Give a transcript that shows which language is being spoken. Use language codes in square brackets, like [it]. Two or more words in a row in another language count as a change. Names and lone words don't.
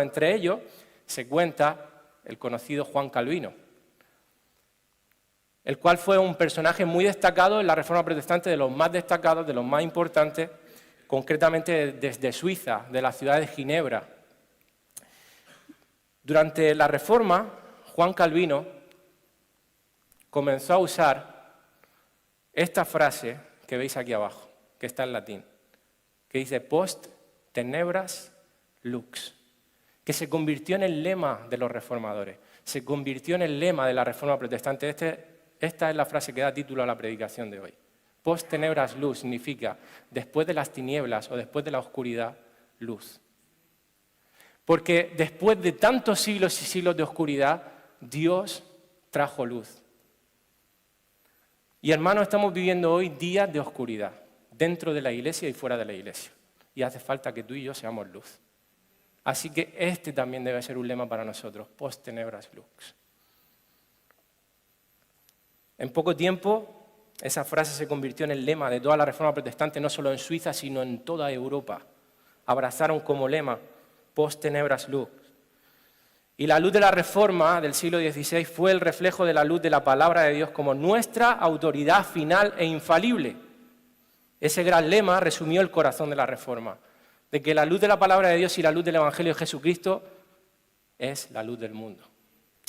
[es] Entre ellos se cuenta el conocido Juan Calvino, el cual fue un personaje muy destacado en la Reforma protestante, de los más destacados, de los más importantes, concretamente desde Suiza, de la ciudad de Ginebra. Durante la Reforma, Juan Calvino comenzó a usar esta frase que veis aquí abajo, que está en latín, que dice [la] post tenebras lux, [es] que se convirtió en el lema de los reformadores, se convirtió en el lema de la Reforma protestante. Esta es la frase que da título a la predicación de hoy. [la] Post tenebras lux [es] significa después de las tinieblas o después de la oscuridad, luz. Porque después de tantos siglos y siglos de oscuridad, Dios trajo luz. Y hermanos, estamos viviendo hoy días de oscuridad, dentro de la iglesia y fuera de la iglesia. Y hace falta que tú y yo seamos luz. Así que este también debe ser un lema para nosotros, [la] post tenebras lux. [es] En poco tiempo, esa frase se convirtió en el lema de toda la Reforma protestante, no solo en Suiza, sino en toda Europa. Abrazaron como lema, [la] post tenebras lux. [es] Y la luz de la Reforma del siglo XVI fue el reflejo de la luz de la palabra de Dios como nuestra autoridad final e infalible. Ese gran lema resumió el corazón de la Reforma, de que la luz de la palabra de Dios y la luz del Evangelio de Jesucristo es la luz del mundo.